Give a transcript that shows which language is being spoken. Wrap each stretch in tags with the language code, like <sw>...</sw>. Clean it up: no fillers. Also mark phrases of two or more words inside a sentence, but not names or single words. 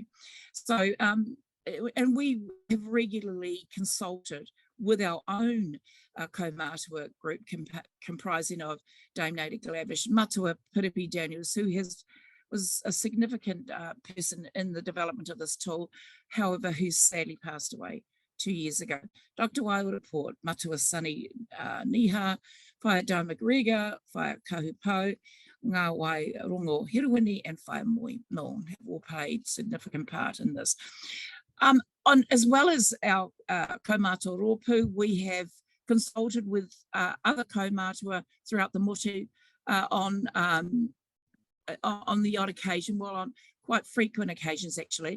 <en>So, and we have regularly consulted with our own kaumātua group comprising of Dame Nader Glavish, Matua Piripi Daniels, who was a significant person in the development of this tool, however, who sadly passed away 2 years ago. Dr. Waiora Port, Matua Sunny Niha, Whaia Dau McGregor, Whaia Kahupau, Ngā Wai Rongo Hiruini, and Whaia Moi Nong have all played significant part in this. As well as our</en> <mi>kaumātua Rōpū,</mi> <en>we have consulted with other kaumātua throughout the motu on the odd occasion, well, on quite frequent occasions actually.</en>